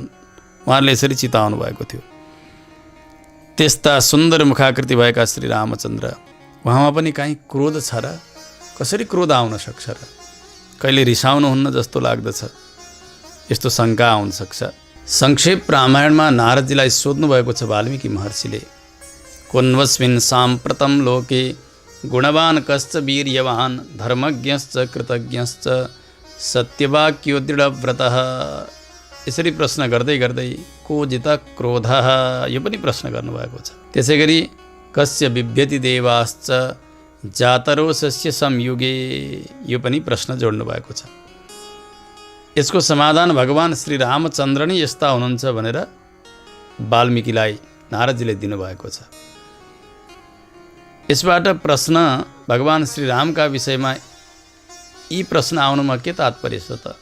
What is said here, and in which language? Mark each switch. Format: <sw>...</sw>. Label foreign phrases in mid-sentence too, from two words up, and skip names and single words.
<ne>उहाँहरूले यसरी चिताउनु भएको थियो। त्यस्ता सुन्दर मुखाकृति भएका श्री रामचन्द्र, उहाँमा पनि काहीँ क्रोध छ र? कसरी क्रोध आउन सक्छ र? कहिले रिसाउनुहुन्न जस्तो लाग्दछ, यस्तो शङ्का आउन सक्छ। संक्षेप रामायणमा नारदजीलाई सोध्नु भएको छ वाल्मीकि महर्षिले,</ne> <sa>कोन्वस्मिन् साम्प्रतं लोके गुणवान् कश्च वीर्यवान् धर्मज्ञश्च कृतज्ञश्च सत्यवाक्यो दृढव्रतः।</sa> <ne>यसरी प्रश्न गर्दै गर्दै</ne> <sa>को जित क्रोधः,</sa> <ne>यो पनि प्रश्न गर्नुभएको छ।</ne> <sa>त्यसै गरी कस्य बिभ्यति देवाश्च जातरोषस्य संयुगे,</sa> <ne>यो पनि प्रश्न जोड्नु भएको छ। यसको समाधान भगवान श्री रामचन्द्र नै यस्ता हुनुहुन्छ भनेर वाल्मीकिलाई नारदजीले दिनुभएको छ। यसबाट प्रश्न भगवान श्रीरामका विषयमा यी प्रश्न आउनुमा के तात्पर्य छ त?</ne>